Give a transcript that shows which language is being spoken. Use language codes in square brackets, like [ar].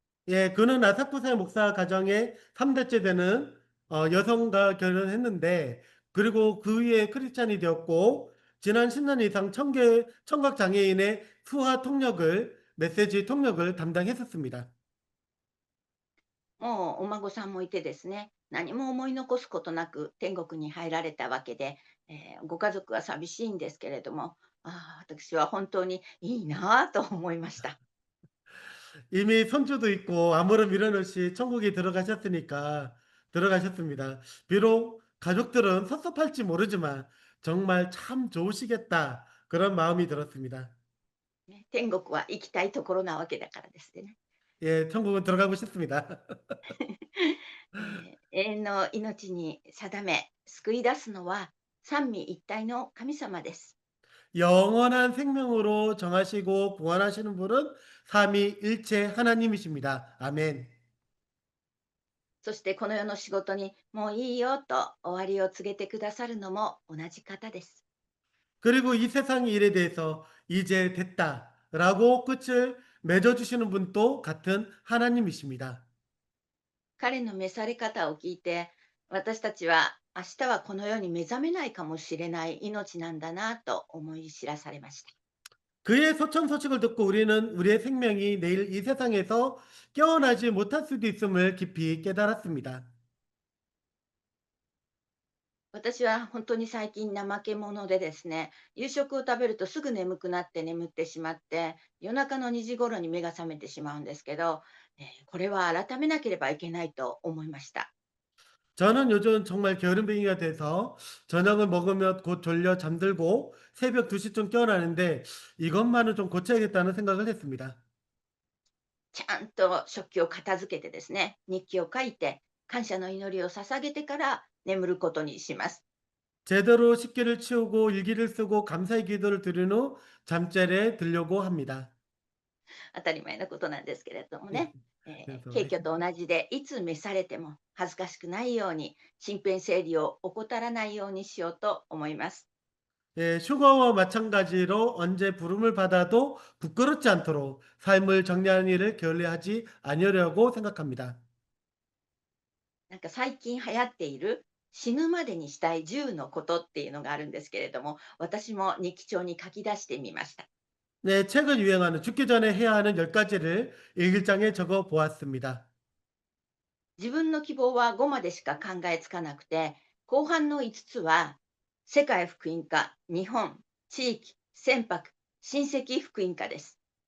[ko] 예, 그는 아사쿠사 목사 가정의 3대째 되는 여성과 결혼했는데 그리고 그 위에 크리스찬이 되었고 지난 10년 이상 청각 장애인의 수화 통역을 메시지 통역을 담당했었습니다. [ja] もうお孫さんもいてですね、何も思い残すことなく天国に入られたわけで、ご家族は寂しいんですけれども、私は本当にいいなぁと思いました。 [ko] 이미 손주도 있고 아무런 미련 없이 천국에 들어가셨으니까 들어가셨습니다. 비록 가족들은 섭섭할지 모르지만 정말 참 좋으시겠다 그런 마음이 들었습니다. [ja] ね、天国は行きたいところなわけだからですね。 [ko] 예, 천국은 들어가고 싶습니다. [ja] 永遠の命に定め、救い出すのは三位一体の神様です。 [ko] 영원한 생명으로 정하시고 구원하시는 분은 삼위일체 하나님이십니다. 아멘. [ja] そしてこの世の仕事にもういいよと終わりを告げてくださるのも同じ方です。 [ko] 그리고 이 세상의 일에 대해서 이제 됐다라고 끝을 맺어주시는 분도 같은 하나님이십니다. [ja] 彼の召され方を聞いて、私たちは明日はこの世に目覚めないかもしれない命なんだなと思い知らされました。 [ko] 그의 소천 소식을 듣고 우리는 우리의 생명이 내일 이 세상에서 깨어나지 못할 수도 있음을 깊이 깨달았습니다. [ja] 私は本当に最近怠け者でですね、夕食を食べるとすぐ眠くなって眠ってしまって、夜中の2時頃に目が覚めてしまうんですけど、これは改めなければいけないと思いました。 [ko] 저는 요즘 정말 게으름뱅이가 돼서 저녁을 먹으면 곧 졸려 잠들고 새벽 2시쯤 깨어나는데 이것만은 좀 고쳐야겠다는 생각을 했습니다. [ja] ちゃんと食器を片付けてですね、日記を書いて、感謝の祈りを捧げてから眠ることにします。 [ko] 제대로 식기를 치우고 일기를 쓰고 감사의 기도를 드린 후 잠자리에 들려고 합니다. [ja] 当たり前のことなんですけれども [ko] 예. [ja] ね、 [ko] 그래서 [ja] 敬虚と同じで、いつ召されても恥ずかしくないように、身辺整理を怠らないようにしようと思います。 [ko] 예, 휴가와 마찬가지로 언제 부름을 받아도 부끄럽지 않도록 삶을 정리하는 일을 게을리하지 아니하려고 생각합니다. [ja] なんか最近流行っている死ぬまでにしたい10のことっていうのがあるんですけれども、私も日記帳に書き出してみました。 [ko] 네, 책을 유행하는 죽기 전에 해야 하는 10가지를 일기장에 적어 보았습니다. [ja] 自分の希望は5までしか考えつかなくて、後半の5つは、世界福音化、日本、地域、船舶、親戚福音化です。